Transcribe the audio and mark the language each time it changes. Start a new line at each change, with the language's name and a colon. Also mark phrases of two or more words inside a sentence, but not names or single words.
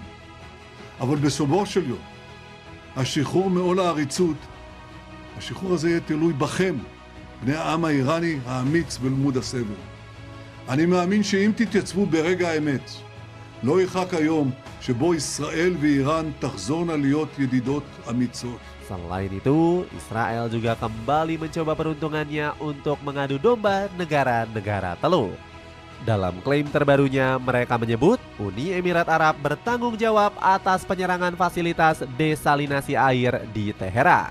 Hebrew: אבל בסופו של יום, השחרור מעול העריצות, השחרור הזה יהיה תלוי בכם, בני העם האיראני האמיץ ולמוד הסבל. אני מאמין שאם תתייצבו ברגע האמת, לא ירחק היום שבו ישראל ואיראן תחזורנה להיות ידידות אמיצות.
Indonesian: Selain itu, Israel juga kembali mencoba peruntungannya untuk mengadu domba negara-negara Teluk. Dalam klaim terbarunya, mereka menyebut Uni Emirat Arab bertanggung jawab atas penyerangan fasilitas desalinasi air di Teheran.